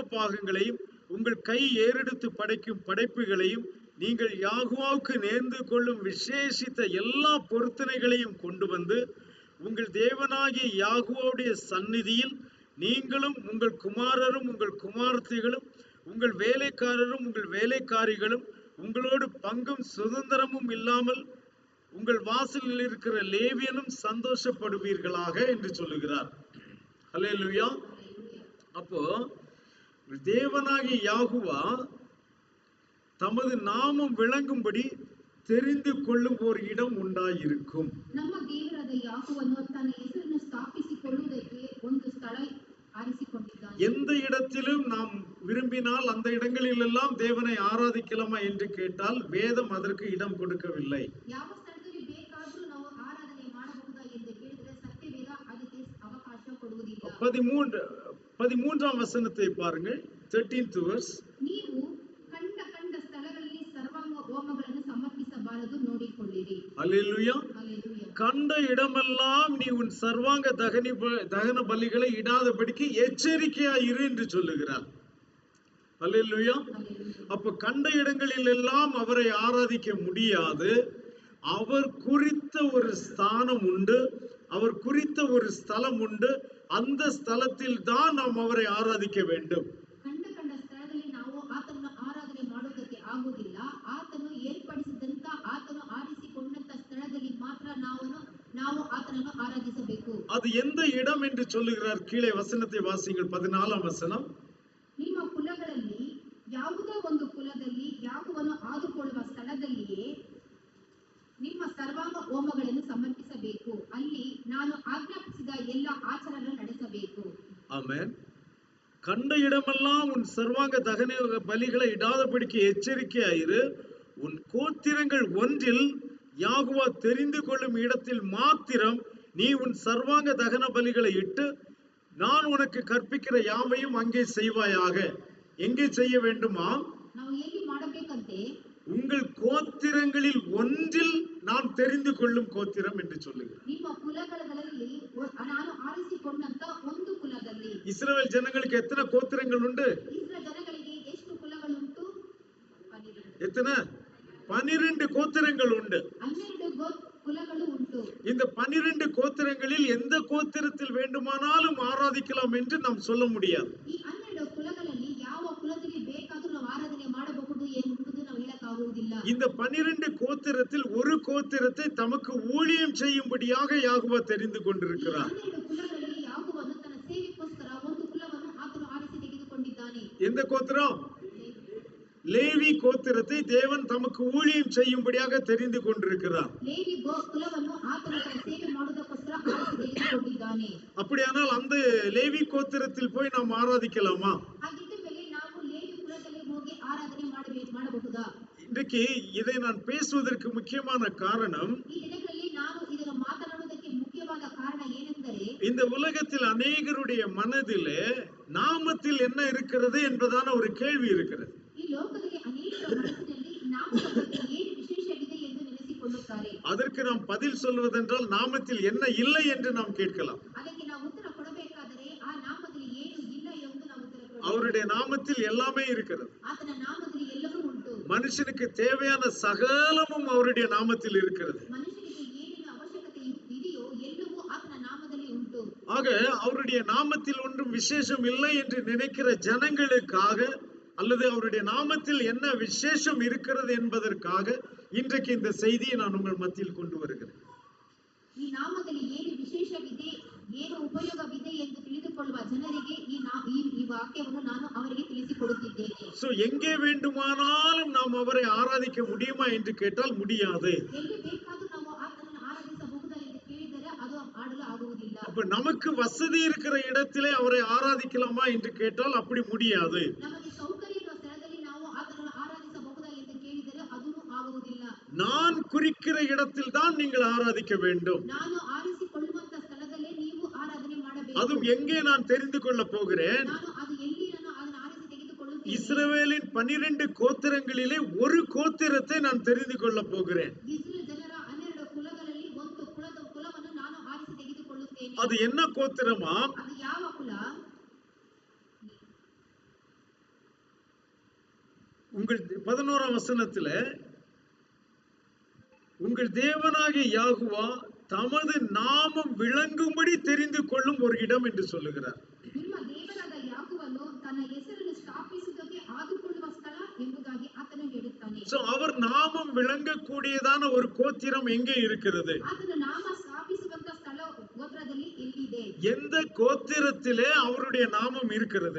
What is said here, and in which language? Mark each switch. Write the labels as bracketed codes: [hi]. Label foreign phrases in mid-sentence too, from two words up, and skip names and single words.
[ta] பாகங்களையும் உங்கள் கை ஏறெடுத்து படைக்கும் படைப்புகளையும் நீங்கள் யெகோவாவுக்கு நேர்ந்து கொள்ளும் விசேஷித்த எல்லா பொருத்தனைகளையும் கொண்டு வந்து உங்கள் தேவனாகிய யெகோவாவுடைய சந்நிதியில் நீங்களும் உங்கள் குமாரரும் உங்கள் குமாரத்திகளும் உங்கள் வேலைக்காரரும் உங்கள் வேலைக்காரிகளும் உங்களோடு பங்கும் சுதந்திரமும் இல்லாமல் உங்கள் வாசலில் இருக்கிற லேவியனும் சந்தோஷப்படுவீர்களாக என்று சொல்லுகிறார். அல்லேலூயா. அப்போ தேவனாகிய யெகோவா தமது நாமம் விளங்கும்படி தெரிந்து கொள்ளும் ஒரு இடம் உண்டாயிருக்கும். [kn] ನಮ್ಮ ದೇವರಾದ ಯೆಹೋವನು ತನ್ನ ಹೆಸರನ್ನು ಸ್ಥಾಪಿಸಿಕೊಳ್ಳುವುದಕ್ಕೆ ಒಂದು ಸ್ಥಳ ಆರಿಸಿಕೊಂಡಿದ್ದಾನೆ. [ta] எந்த இடத்திலும் நாம் விரும்பினால் அந்த இடங்களில் எல்லாம் தேவனை ஆராதிக்கலாமா என்று கேட்டால் வேதம் அதற்கு இடம் கொடுக்கவில்லை. [kn] ಯಾವ ಸ್ಥಳದಲ್ಲಿ ಬೇಕಾದರೂ ನಾವು ಆರಾಧನೆ ಮಾಡಬಹುದಾ ಎಂದು ಕೇಳಿದರೆ ಸತ್ಯವೇದ ಅದಕ್ಕೆ ಅವಕಾಶ ಕೊಡುವುದಿಲ್ಲ. [ta] 13ஆம் வசனத்தை பாருங்கள். 13th verse. [kn] ನೀವು ಕಂಡ ಸ್ಥಳಗಳಲ್ಲಿ ಸರ್ವಾಂಗ ಹೋಮಗಳನ್ನು ಸಮರ್ಪಿಸಬಾರದು, ನೋಡಿಕೊಳ್ಳಿರಿ. [ta] அல்லேலூயா. ஹalleluya. கண்ட இடமெல்லாம் நீ உன் சர்வாங்க தகன பலிகளை இடாதபடிக்கு எச்சரிக்கையாயிரு என்று சொல்லுகிறார். அல்லேலூயா. அப்ப கண்ட இடங்களில் எல்லாம் அவரை ஆராதிக்க முடியாது. அவர் குறித்த ஒரு ஸ்தானம் உண்டு, அவர் குறித்த ஒரு ஸ்தலம் உண்டு. அந்த ஸ்தலத்தில் தான் நாம் அவரை ஆராதிக்க வேண்டும். [kn] ಕಂಡ ಸ್ಥಳದಲ್ಲಿ ನಾವು ಆತನನ್ನು ಆರಾಧನೆ ಮಾಡುವುದಕ್ಕೆ ಆಗುವುದಿಲ್ಲ. ಆತನು ಏರ್ಪಡಿಸಿದಂತ ಆತನು ಆರಿಸಿಕೊಂಡಂತ ಸ್ಥಳದಲ್ಲಿ ಮಾತ್ರ ನಾವು ಆತನನ್ನು ಆರಾಧಿಸಬೇಕು. [ta] அது எந்த இடம் என்று சொல்லுகிறார்? கீழே வசனத்தை வாசிங்கள். 14ஆம் வசனம். [kn] ನಿಮ್ಮ ಕುಲಗಳಲ್ಲಿ ಯಾವುದೋ ಒಂದು ಕುಲದಲ್ಲಿ ಯಾಗುವನ್ನು ಆದುಕೊಳ್ಳುವ ಸ್ಥಳದಲ್ಲಿಯೇ ನಿಮ್ಮ ಸರ್ವಾಂಗ ಹೋಮಗಳನ್ನು ಸಮರ್ಪಿಸಬೇಕು. ಅಲ್ಲಿ ನಾನು ಆಜ್ಞಾಪಿಸಿದ ಎಲ್ಲ ಆಚರಣೆ ನಡೆಸಬೇಕು. [ta] ஆமென். கண்ட இடமெல்லாம் உன் சர்வாங்க தகன பலிகளை இடாதபடிக்கு எச்சரிக்கையாயிரு. உன் கோத்திரங்கள் ஒன்றில் யெகோவா தெரிந்து கொள்ளும் இடத்தில் மாத்திரம் நீ உன் சர்வாங்க தகன பலிகளை இட்டு நான் உனக்கு கற்பிக்கிற யாவையும் அங்கே செய்வாயாக. எங்கே செய்ய வேண்டுமா? [kn] ನಾವು ಎಲ್ಲಿ ಮಾಡಬೇಕಂತೆ? [ta] உங்கள் கோத்திரங்களில் ஒன்றில் நான் தெரிந்து கொள்ளும் கோத்திரம் என்று சொல்லுகிறார். [kn] ನಿಮ್ಮ ಕುಲಗಳಲ್ಲಿ ನಾನು ಆರಿಸಿಕೊಂಡಂತ ಒಂದು ಕುಲದಲ್ಲಿ. [ta] இஸ்ரவேல் ஜனங்களுக்கு எத்தனை கோத்திரங்கள் உண்டு? [kn] ಇಸ್ರಾಯೇಲ್ ಜನಗಳಿಗೆ ಎಷ್ಟು ಕುಲಗಳುಂಟು? 12. [ta] எத்தனை? 12 கோத்திரங்கள் உண்டு. [kn] 12 ಕುಲಗಳು ಉಂಟು. [ta] இந்த 12 கோத்திரங்களில் எந்த கோத்திரத்தில் வேண்டுமானாலும் ஆராதிக்கலாம் என்று நாம் சொல்ல முடியாது. [kn] ಈ 12 ಕುಲಗಳಲ್ಲಿ ಯಾವ ಕುಲದಲ್ಲಿ ಬೇಕಾದರೂ ನಾವು ಆರಾಧನೆ ಮಾಡಬಹುದು ಎಂಬುದು ನಾವು ಹೇಳಕ್ಕಾಗುವುದಿಲ್ಲ. [ta] இந்த 12 கோத்திரத்தில் ஒரு கோத்திரத்தை தமக்கு ஊழியம் செய்யும்படியாக யாகுவா தெரிந்து [kn] ಈ [ta] கொண்டிருக்கிறார். [kn] 12 ಕುಲಗಳಲ್ಲಿ ಯಾಕೋಬನು ತನ್ನ ಸೇವೆಗೋಸ್ಕರ ಒಂದು ಕುಲವನ್ನು ಆತನು ಆರಿಸಿ ತೆಗೆದುಕೊಂಡಿದ್ದಾನೆ. [ta] எந்த கோத்திரம்? லேவி கோத்திரத்தை தேவன் தமக்கு ஊழியம் செய்யும்படியாக தெரிந்து கொண்டிருக்கிறார். [kn] ಲೇವಿ ಕುಲವನ್ನು ಆತನು ತನ್ನ ಸೇವೆ ಮಾಡುವುದಕ್ಕೋಸ್ಕರ ಆರಿಸಿ ತೆಗೆದುಕೊಂಡಿದ್ದಾನೆ. [ta] அப்படியானால் அந்த லேவி கோத்திரத்தில் போய் நாம் ஆராதிக்கலாமா? [kn] ಹಾಗಿದ್ದ ಮೇಲೆ ನಾವು ಲೇವಿ ಕುಲದಲ್ಲಿ ಹೋಗಿ ಆರಾಧನೆ ಮಾಡಬಹುದಾ? [ta] இன்றைக்கு இதை நான் பேசுவதற்கு முக்கியமான காரணம், [kn] ಈ ದಿನಗಳಲ್ಲಿ ನಾನು ಇದನ್ನು ಮಾತನಾಡುವುದಕ್ಕೆ ಮುಖ್ಯವಾದ ಕಾರಣ ಏನೆಂದರೆ, [ta] இந்த உலகத்தில் அநேகருடைய மனதிலே நாமத்தில் என்ன இருக்கிறது என்பதான ஒரு கேள்வி இருக்கிறது. [kn] ಈ ಲೋಕದಲ್ಲಿ ಅನೇಕರ ಮನಸ್ಸಿನಲ್ಲಿ ನಾಮದ ಬಗ್ಗೆ ಏನು ವಿಶೇಷವಿದೆ ಎಂದು ನೆನೆಸಿಕೊಳ್ಳುತ್ತಾರೆ. [ta] அதற்கு நாம் பதில் சொல்வதென்றால் நாமத்தில் என்ன இல்லை என்று நாம் கேட்கலாம். [kn] ಅದಕ್ಕೆ ನಾವು ಉತ್ತರ ಕೊಡಬೇಕಾದರೆ ಆ ನಾಮದಲ್ಲಿ ಏನು ಇಲ್ಲ ಎಂದು ನಾವು ಉತ್ತರ ಕೊಡಬೇಕು. [ta] அவருடைய நாமத்தில் எல்லாமே இருக்கிறது. [kn] ಆತನ ನಾಮದಲ್ಲಿ ಎಲ್ಲವೂ ಉಂಟು. [ta] மனுஷனுக்கு தேவையான சகலமும் அவருடைய நாமத்தில் இருக்கிறது. [kn] ಮನುಷ್ಯನಿಗೆ ಏನೇನು ಅವಶ್ಯಕತೆ ಇದೆಯೋ ಎಲ್ಲವೂ ಆತನ ನಾಮದಲ್ಲಿ ಉಂಟು. [ta] ஆக அவருடைய நாமத்தில் ஒன்றும் விசேஷம் இல்லை என்று நினைக்கிற ஜனங்களுக்காக, அல்லது அவருடைய நாமத்தில் என்ன விசேஷம் இருக்கிறது என்பதற்காக இன்றைக்கு இந்த செய்தியை நான் உங்கள் மத்தியில் கொண்டு வருகிறேன். [kn] ಈ ನಾಮದಲ್ಲಿ ಏನು ವಿಶೇಷವಿದೆ, ಏನು ಉಪಯೋಗವಿದೆ ಎಂದು ತಿಳಿದುಕೊಳ್ಳುವ ಜನರಿಗೆ ಈ ವಾಕ್ಯವನ್ನು ನಾನು ಅವರಿಗೆ ತಿಳಿಸಿಕೊಡುತ್ತಿದ್ದೇನೆ. [ta] சோ எங்கே வேண்டுமானாலும் நாம் அவரை ஆராதிக்க முடியுமா என்று கேட்டால் முடியாது. [kn] ಎಲ್ಲಿ ಬೇಕಾದರೂ ನಾವು ಆತನನ್ನು ಆರಾಧಿಸಬಹುದಾ ಎಂದು ಕೇಳಿದರೆ ಅದು ಮಾಡಲು ಆಗುವುದಿಲ್ಲ. [ta] அப்ப நமக்கு வசதி இருக்கிற இடத்திலே அவரை ஆராதிக்கலாமா என்று கேட்டால் அப்படி முடியாது. [kn] ನಮಗೆ ಸೌಕರ್ಯ ಇರುವ ಸ್ಥಳದಲ್ಲಿ ನಾವು ಆತನನ್ನು ಆರಾಧಿಸಬಹುದಾ ಎಂದು ಕೇಳಿದರೆ ಅದೂ ಆಗುವುದಿಲ್ಲ. [ta] நான் குறிக்கிற இடத்தில் தான் நீங்கள் ஆராதிக்க வேண்டும். [kn] ನಾನು ಆರಿಸಿಕೊಳ್ಳುವಂತ ಸ್ಥಳದಲ್ಲೇ ನೀವು ಆರಾಧನೆ ಮಾಡಬೇಕು. [ta] அதுவும் எங்கே நான் தெரிந்து கொள்ள போகிறேன்? [kn] ನಾನು ಅದು ಎಲ್ಲಿ ನಾನು ಅದನ್ನು ಆರಿಸಿ ತೆಗೆದುಕೊಳ್ಳುತ್ತೇನೆ. [ta] இஸ்ரவேலின் 12 கோத்திரங்களிலே ஒரு கோத்திரத்தை நான் தெரிந்து கொள்ள போகிறேன். [kn] ಇಸ್ರೇಲ್ ಜನರ 12 ಕುಲಗಳಲ್ಲಿ ಒಂದು ಕುಲವನ್ನು ನಾನು ಆರಿಸಿ ತೆಗೆದುಕೊಳ್ಳುತ್ತೇನೆ. [ta] அது என்ன கோத்திரமா? [kn] ಅದು ಯಾವ ಕುಲ? [ta] உங்கள் 11ஆம் வசனத்துல, உங்கள் தேவனாகிய யாகுவா தமது நாமம் விளங்கும்படி தெரிந்து கொள்ளும் ஒரு இடம் என்று சொல்லுகிறார். [kn] ನಿಮ್ಮ ದೇವರಾದ ಯಾಕೋಬನು ತನ್ನ ಹೆಸರನ್ನು ಸ್ಥಾಪಿಸುವುದಕ್ಕೆ ಆದುಕೊಳ್ಳುವ ಸ್ಥಳ ಎಂಬುದಾಗಿ ಆತನು ಹೇಳುತ್ತಾನೆ. [ta] சோ அவர் நாமம் விளங்கக்கூடியதான ஒரு கோத்திரம் எங்கே இருக்கிறது? [kn] ಆತನ ನಾಮ ಸ್ಥಾಪಿಸುವಂತ ಸ್ಥಳ ಗೋತ್ರದಲ್ಲಿ ಎಲ್ಲಿದೆ? [ta] எந்த கோத்திரத்திலே அவருடைய நாமம் இருக்கிறது?